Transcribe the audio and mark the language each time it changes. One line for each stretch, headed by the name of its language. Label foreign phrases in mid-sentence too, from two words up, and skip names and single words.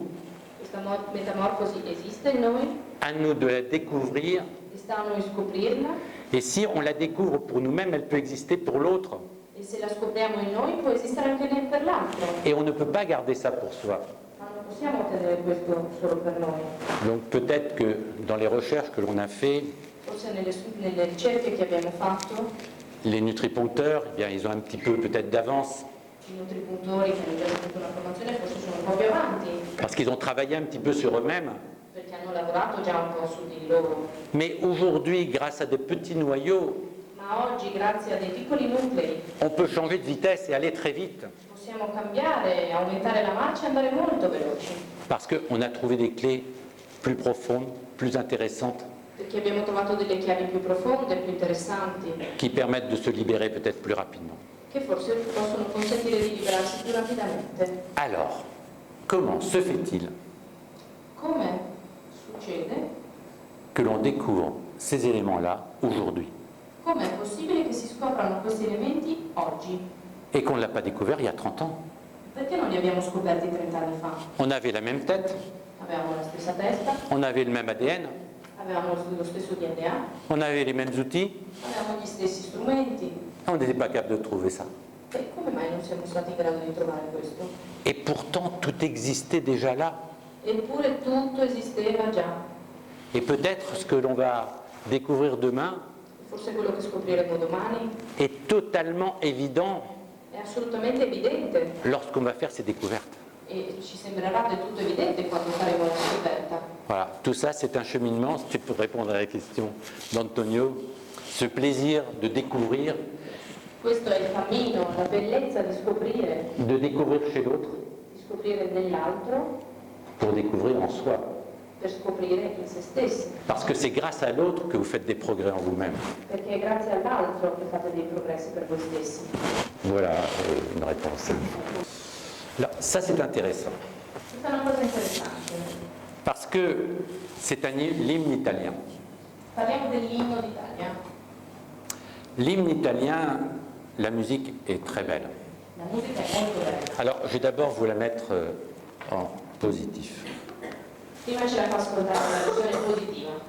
Italian: Questa metamorfosi esiste in noi,
French: à nous de la découvrir.
Italian: e sta a noi scoprirla,
French: Et si on la découvre pour nous-mêmes, elle peut exister pour l'autre.
Italian: e se la scopriamo in noi può esistere anche per l'altro.
French: Et on ne peut pas garder ça pour soi.
Italian: Ma non possiamo ottenere questo solo per noi.
French: Donc peut-être que dans les recherches que l'on a fait,
Italian: Forse nelle ricerche che abbiamo fatto,
French: les nutripuncteurs, eh bien, ils ont un petit peu peut-être d'avance,
Italian: i nutripuntori che hanno già avuto una formazione forse sono un po' più avanti,
French: parce qu'ils ont travaillé un petit peu sur eux-mêmes.
Italian: perché hanno lavorato già un po' su di loro.
French: Mais aujourd'hui, grâce à de petits noyaux,
Italian: Ma oggi, grazie a dei piccoli nuclei,
French: on peut changer de vitesse et aller très vite,
Italian: possiamo cambiare, aumentare la marcia e andare molto veloci,
French: parce qu'on a trouvé des clés plus profondes, plus intéressantes,
Italian: perché abbiamo trovato delle chiavi più profonde, più interessanti,
French: qui permettent de se libérer peut-être plus rapidement.
Italian: che forse possono consentire di liberarsi più rapidamente.
French: Alors, comment se fait-il
Italian: Come succede?
French: que l'on découvre ces éléments-là aujourd'hui
Italian: Com'è possibile che si scoprano questi elementi oggi?
French: et qu'on ne l'a pas découvert il y a 30 ans?
Italian: Perché non li abbiamo scoperti 30 anni fa?
French: On avait la même tête,
Italian: Avevamo la stessa testa,
French: on avait le même ADN,
Italian: avevamo lo stesso DNA,
French: on avait les mêmes outils,
Italian: avevamo gli stessi strumenti.
French: on n'était pas capable de trouver ça.
Italian: E come mai non siamo stati in grado di trovare questo?
French: Et pourtant, tout existait déjà là.
Italian: Eppure tutto esisteva già.
French: Et peut-être ce que l'on va découvrir demain
Italian: Forse quello che scopriremo domani
French: est totalement évident
Italian: è assolutamente evidente
French: lorsqu'on va faire ces découvertes.
Italian: e ci sembrerà del tutto evidente quando faremo la scoperta.
French: Voilà, tout ça c'est un cheminement, c'était pour répondre à la question d'Antonio, ce plaisir de découvrir
Italian: Questo è il cammino, la bellezza di
French: découvrir chez l'autre
Italian: di scoprire nell'altro
French: pour découvrir en soi.
Italian: per scoprire in se stessi,
French: Parce que c'est grâce à l'autre que vous faites des progrès en vous-même.
Italian: perché è grazie all'altro che fate dei progressi per voi stessi.
French: Voilà une réponse. Alors, ça c'est intéressant,
Italian: Questa è una cosa interessante.
French: parce que c'est un l'hymne italien.
Italian: Parliamo dell'inno d'Italia.
French: L'hymne italien, la musique est très belle.
Italian: La musica è molto bella.
French: Alors, je vais d'abord vous la mettre en positif.
Italian: Prima ce la fa ascoltare la versione positiva.